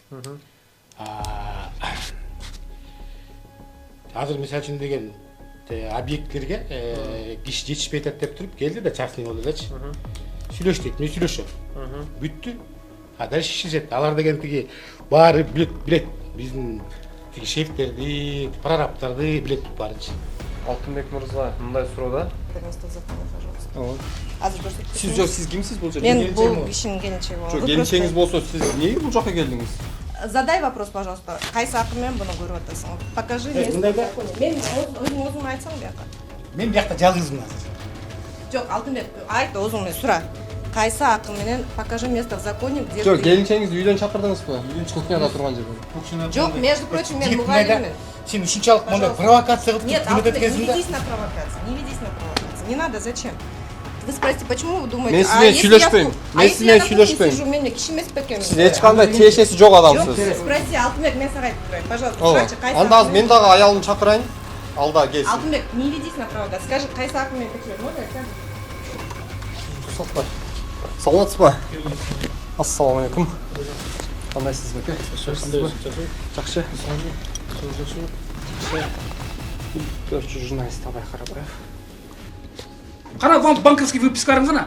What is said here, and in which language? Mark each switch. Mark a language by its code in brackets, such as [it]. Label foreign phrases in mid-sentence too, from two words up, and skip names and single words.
[ky] Азыр мисалы үчүн деген объекттерге киши жетишпей атат деп туруп келди да частный болду элечи. Сүйлөш дейт, мен сүйлөшөм. Бүттү. [ru] А дальше [ky] шишет. Алар деген тиги баары билет. Биздин тиги шефтерди, прорабтарды билет баарычы. Алтынбек мырза, мындай суроо да. [ru] Место закона, пожалуйста. [ky] Азыр көрсөтүп. Сиз жок, сиз кимсиз бул жерде? Мен бул кишинин келинчеги болом. Жок, келинчегиңиз болсо сиз эмнеге бул жака келдиңиз? [ru] Задай вопрос, пожалуйста. [ky] Кайсы акы менен буну көрүп атасың? [ru] Покажи место закона. [ky] Мен өзүң айтсаң бияка. Мен биякта жалгызмын азыр. Жок, Алтынбек, айт өзүң менен сура. Кайсы акы менен [ru] покажи место в законе, где [ky] Жок, келинчегиңизди үйдөн чакырдыңызбы? Кухняда турган жерде. Жок, [ru] между прочим, [ky] мен мугалиммин. Сен ушунчалык мындай провокация кылып Нет, кызмет Алтынбек, не эткенсиң да. [ru] ведись на провокации. Не ведись на провокации. Не надо, зачем? Вы спросите, почему вы думаете? [ky] Мен сиз менен сүйлөшпөйм. Мен сиз менен сүйлөшпөйм. Мен киши эмес бекен. Сиз эч кандай тиешеси жок адамсыз. Спроси, Алтынбек, мен сага айтып турайын, пожалуйста. Ооба. Сурачы, кайсы Анда акы азыр мен дагы аялымды чакырайын. Ал да келсин. Алтынбек, [ru] не ведись на провокацию. Скажи, [ky] кайсы акы менен текшерет? [ru] Можно скажи? [ky] Сотпай. Саламатсызбы? Ассаламу алейкум. Кандайсыз беке? Жакшы. Көрчү журналист Абай Карабаев. Кара банковский выпискаларың кана?